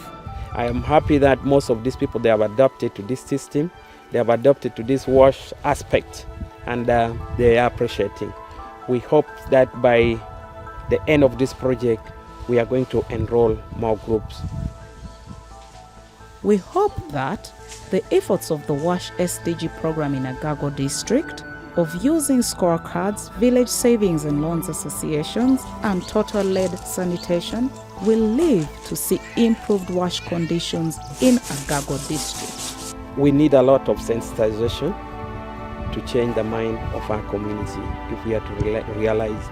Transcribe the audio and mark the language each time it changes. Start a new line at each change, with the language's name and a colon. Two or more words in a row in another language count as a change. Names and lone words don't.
English: I am happy that most of these people, they have adapted to this system, they have adapted to this WASH aspect, and they are appreciating. We hope that by the end of this project, we are going to enroll more groups. We hope that the efforts of the WASHSDG program in Agago district of using scorecards, village savings and loans associations, and total-led sanitation will lead to see improved WASH conditions in Agago district. We need a lot of sensitization to change the mind of our community if we are to realize.